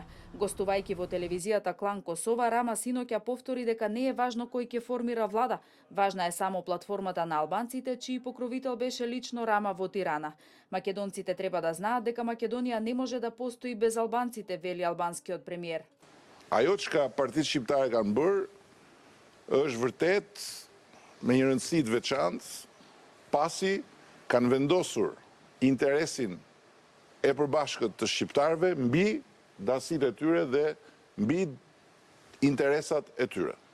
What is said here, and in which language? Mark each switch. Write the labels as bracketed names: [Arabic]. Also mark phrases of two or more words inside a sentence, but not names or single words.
[Macedonian] Гостувајќи во телевизијата Клан Косова, Рама синоќа повтори дека не е важно кој ќе формира влада, важна е само платформата на албанците, чиј покровител беше лично Рама во Тирана. Македонците треба да знаат дека Македонија не може да постои без албанците, вели албанскиот премиер. [Albanian] Ajo çka partitë shqiptare kanë bërë është vërtet me një rëndësi të veçantë, pasi kanë vendosur interesin e përbashkët të shqiptarëve mbi dasitë e tyre dhe mbi interesat e tyre.